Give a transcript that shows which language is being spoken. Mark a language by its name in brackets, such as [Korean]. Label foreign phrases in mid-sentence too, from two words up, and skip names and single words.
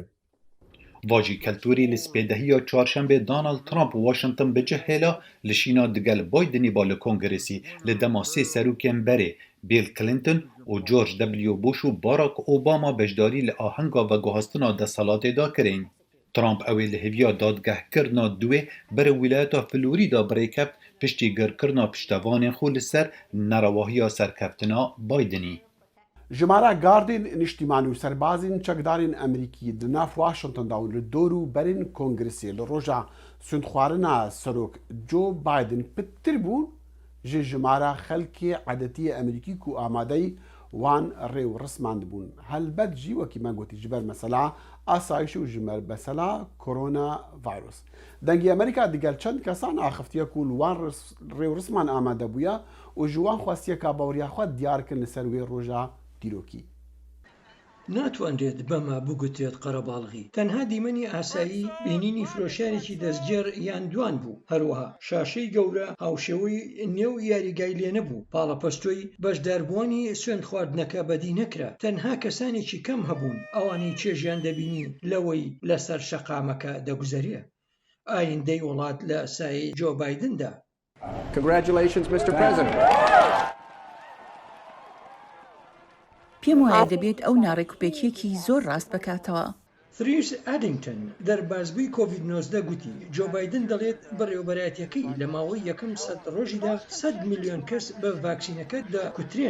[Kurdish] Vajî keltûrî li spêdehiya çarşembê Donald Trump Washington bicihêla li şîna digel Bidenî ba li Kongresî li dema sê serokên berê Bill Clinton û George W. Bush û Barack Obama beşdarî li ahenga veguhestina desalatê da kirin. Trump ew ê li hêviya dadgehkirina duê berê Wîlayeta Florîda birêkeft piştî girkirina piştevanên xwe li ser nerewahiya serkeftina Bidenî. ژمارە گاردên نیشتیمان û serbazên çekdarên Emerîkî di nav Washingtonda û li dor û berên Kongresê li roja sûndxwarina serok Joe Biden pittir bûn ji jimara xelkê edetiyê Emerîkî ku amadeyî wan rêw risman dibûn. Helbet jî wekî me gotî ji ber mesela asayişê û ji ber mesela korona virus. Dengê Amerîka digel çend kesan axiftiye ku li wan rêw risman amade bûye û ji wan xwestiyeka bawriya xwe diyar kirin li ser wê roja دیرۆکی. [Central Kurdish] ناتوانرێت بەما بگوترێت قەرەباڵغی تەنها دیمەنی ئاسایی بینینی فرۆشارێکی دەستجێر یان دوان بوو هەروەها شاشەی گەورە هاوشێوەی نێو یاریگای لێ نەبوو پاڵەپەستۆی بەشداربوونی سوێند خواردنەکە بەدی نەکرا تەنها کەسانێکی کەم هەبوون ئەوانەی چێژیان دەبینی لەوەی لەسەر شەقامەکە دەگوزەریە ئایندەی وڵات لە سایەی جۆ بایدندا. [English] Congratulations, Mr. President. [Central Kurdish] پێم وایە دەبێت ئەو ناڕێکوپێکیەکی زۆر ڕاست بکاتەوە. تریس ئەدینگتن دەربازبووی کۆڤید-19 گوتی جۆ بایدن دەڵێت بەڕێوەبەرایەتیەکەی لە ماوەی یەکەم 100 ڕۆژیدا 100 میلیۆن کەس بە ڤاکسینەکە دەکوترێن.